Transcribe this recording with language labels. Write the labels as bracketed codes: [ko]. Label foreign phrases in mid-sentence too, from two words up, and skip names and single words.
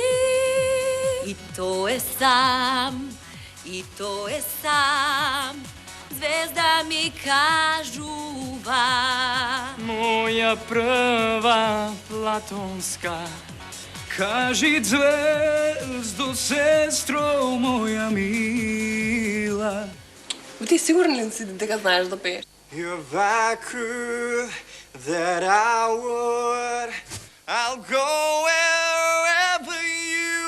[mk] И то е сам, звезда ми кажува. Моја прва платонска, кажи звездо, сестро моја мила. Ти сигурен ли си дека знаеш да пееш? [en] You're that good that I would. I'll go wherever